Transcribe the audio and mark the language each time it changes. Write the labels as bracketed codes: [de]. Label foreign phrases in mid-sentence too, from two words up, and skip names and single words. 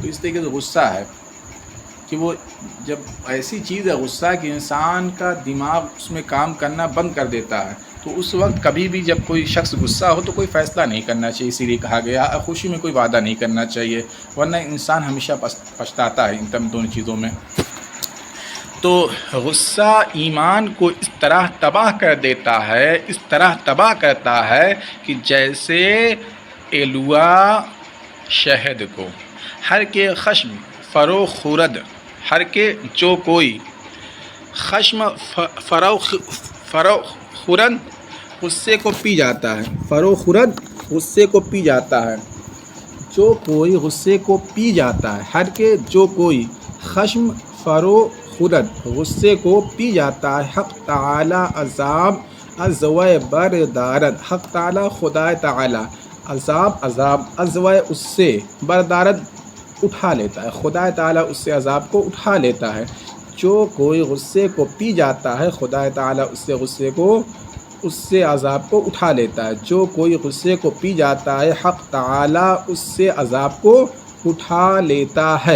[ur] تو اس طریقے سے غصہ ہے کہ وہ جب ایسی چیز ہے غصہ کہ انسان کا دماغ اس میں کام کرنا بند کر دیتا ہے، تو اس وقت کبھی بھی جب کوئی شخص غصہ ہو تو کوئی فیصلہ نہیں کرنا چاہیے، اسی لیے کہا گیا خوشی میں کوئی وعدہ نہیں کرنا چاہیے، ورنہ انسان ہمیشہ پچھتاتا ہے ان دونوں چیزوں میں۔ تو غصہ ایمان کو اس طرح تباہ کر دیتا ہے، اس طرح تباہ کرتا ہے کہ جیسے الوا شہد کو۔ [fa] ہر کے خشم فرو خورد، ہر کے [ur] جو کوئی [fa] خشم فرو خورد [ur] غصے کو پی جاتا ہے، [fa] فرو خورد [ur] غصے کو پی جاتا ہے، جو کوئی غصے کو پی جاتا ہے، [fa] ہر کے [ur] جو کوئی [fa] خشم فرو خورد [ur] غصے کو پی جاتا ہے، [fa] حق تعالی عذاب ازوائے بردارد، [ur] حق تعالی خدا تعالی [fa] عذاب ازوائے [ur] اس سے بردارد اٹھا لیتا ہے، خدا تعالی اس سے عذاب کو اٹھا لیتا ہے۔ جو کوئی غصے کو پی جاتا ہے خدا تعالی اس سے عذاب کو اٹھا لیتا ہے، جو کوئی غصے کو پی جاتا ہے حق تعالی اس سے عذاب کو اٹھا لیتا ہے۔